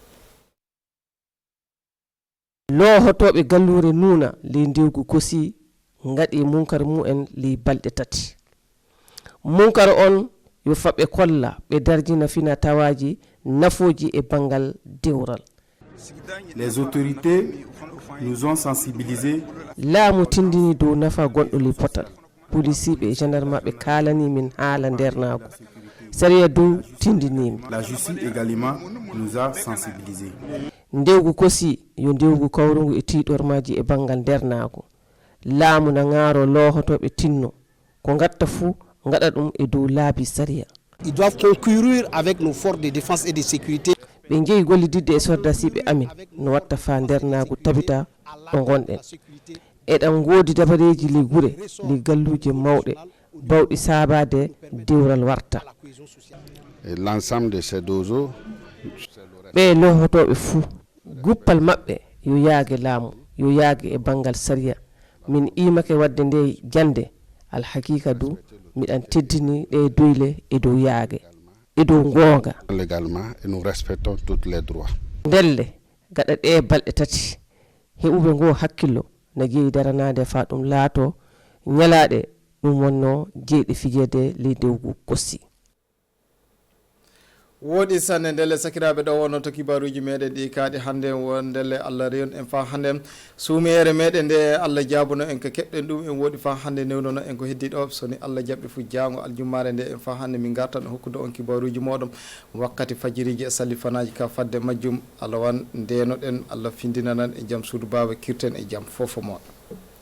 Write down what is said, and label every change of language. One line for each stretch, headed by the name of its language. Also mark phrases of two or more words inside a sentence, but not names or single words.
Fula: loohotoɓe gallure nuuna ley ndewgu Kosi gaɗi munkar mu'en ley balɗe tati munkar on yo faɓe kolla ɓe darjina fina tawaji nafoji e bangal dewral.
French: Les autorités nous ont sensibilisés.
Fula: laamu tindini dow nafa gonɗo ley potal policiɓe e gendarme ɓe kalani min haala ndernago sariya dow tindinimi.
French: La justice également nous a sensibilisés.
Fula: ndewgu Kosi yo ndewgu kawrugu e tiɗormaji e bangal ndernago laamu na ngaro loohotoɓe tinno ko gatta fuu gaɗa ɗum e dow laabi sariya.
French: Ils doivent concourir avec nos forces de défense et de sécurité.
Fula: ɓe jeeyi gollididde e sordasiɓe amin no watta fa ndernago tabita ɗo gonɗen eɗen goodi dabareji ley guure ley galluje mawɗe bawɗi saabade dewral warta.
French: L'ensemble de ces dozos
Fula: ɓe loohotoɓe fuu guppal maɓɓe yo yaage laamu yo yaage e bangal sariya min imake wadde nde jande alhakika du miɗan teddini ɗe doyle e dow yaage e dow goonga
French: légalement et nous respectons tous les droits.
Fula: ndelle gaɗa ɗe balɗe tati heɓuɓe ngo hakkillo na jeeyi daranade fa ɗum laato ñalaɗe ɗum wonno jeyɗe fijede ley ndewgu Kosi. woɗi sanne ndelle sakiraɓe ɗo wonno to kibaruji meɗen ɗi kaaɗi hannde wondelle Allah rewn en fa hannde suumere meɗen nde Allah jaabuno en ko keɓɗen ɗum en woɗi fa hannde newnono en ko heddi ɗo soni Allah jaɓɓi fu jango aljummare nde en fa hannde min gartan hokkude on kibaruji moɗon wakkati fajiriji e sallifanaji ka fadde majjum Allah wan ndenoɗen Allah findinanan e jaam suudu baba kirten e jaam fofo moɗon.